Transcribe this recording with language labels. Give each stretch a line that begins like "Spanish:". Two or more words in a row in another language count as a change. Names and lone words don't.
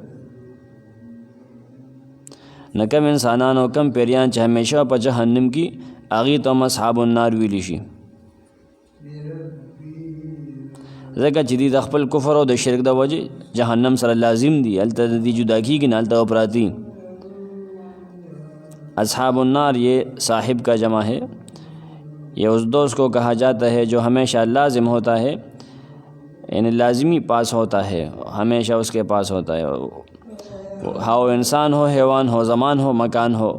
Pashto: نه کم انسانان او کم پیریان چې همیشه په جهنم کې، هغې ته هم
Arabic: اصحاب النار
Pashto: ویلی شي. ځکه چې دی د خپل کفر او د شرک د وجې جهنم سره لازم دي، هلته د دې جدا کېږي نه، هلته پراتی.
Arabic: اصحاب النار
Urdu: یہ صاحب کا جمع ہے. یہ اس دوست کو کہا جاتا ہے جو ہمیشہ لازم ہوتا ہے، یعنی لازمی پاس ہوتا ہے، ہمیشہ اس کے پاس ہوتا ہے، ہاؤ انسان ہو، حیوان ہو، زمان ہو، مکان ہو.